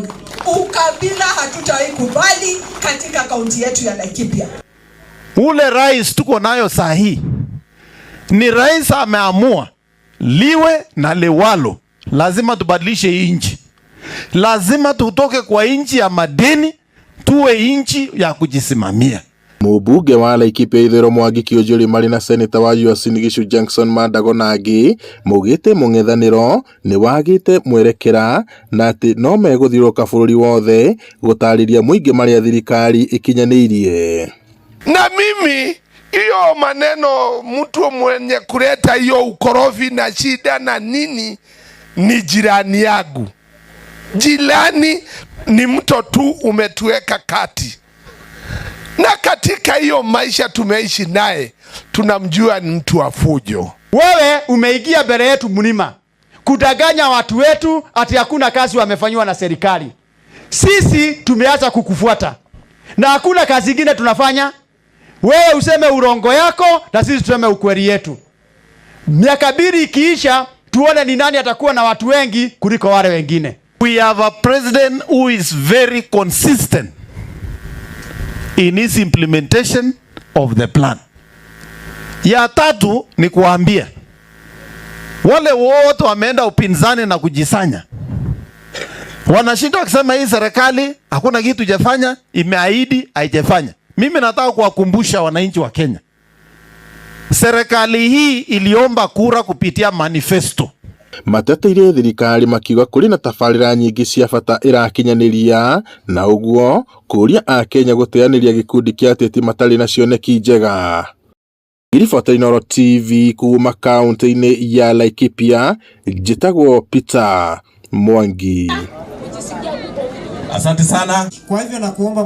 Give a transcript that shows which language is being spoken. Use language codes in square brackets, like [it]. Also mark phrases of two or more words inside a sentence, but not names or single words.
[sw] Ukabila hatutawahi kubali katika kaunti yetu ya Laikipia. Ule rais tuko nayo saa hii ni rais ameamua liwe na liwalo, lazima tubadilishe hii nchi. Lazima tutoke kwa nchi ya madeni tuwe nchi ya kujisimamia. [ki] Mubunge wa Laikipia Ithwiro Mwangi Kĩũnjũri mari na seneta wa Uasin Gishu Jackson Mandago na angĩ mugite mung'ethaniro ni wagite mwerekera na ati no meguthiũrũka bũrũri wothe gutariria muingi maria thirikari ikinyaniirie. [sw] Na mimi hiyo maneno mtu mwenye kuleta hiyo ukorofi na shida na nini ni jirani yangu. Jirani ni mto tu umetuweka kati. Na katika hiyo maisha tumeishi naye, tunamjua ni mtu wa fujo. Wewe umeingia mbele yetu mlima kudanganya watu wetu ati hakuna kazi wamefanywa na serikali. Sisi tumeacha kukufuata na hakuna kazi nyingine tunafanya. Wewe useme urongo yako na sisi tuseme ukweli yetu. Miaka 2 ikiisha tuone ni nani atakuwa na watu wengi kuliko wale wengine. [en] We have a president who is very consistent in his implementation of the plan. [sw] Ya tatu ni kuambia wale wote wameenda upinzani na kujisanya, wanashinda kusema hii serikali hakuna kitu jafanya, imeahidi haijafanya. Mimi nataka kuwakumbusha wananchi wa Kenya, serikali hii iliomba kura kupitia manifesto. [ki] Mateteire thirikari makiuga kuri na tabarĩra nyingi cia bata irakinyaniria na uguo kuria a Kenya guteaniria gikundi kia ateti matari na cioneki njega. Riboti Inooro TV kuma kaunti-inĩ ya Laikipia, njĩtagwo Peter Mwangi. [sw] Asante sana. Kwa hivyo na kuomba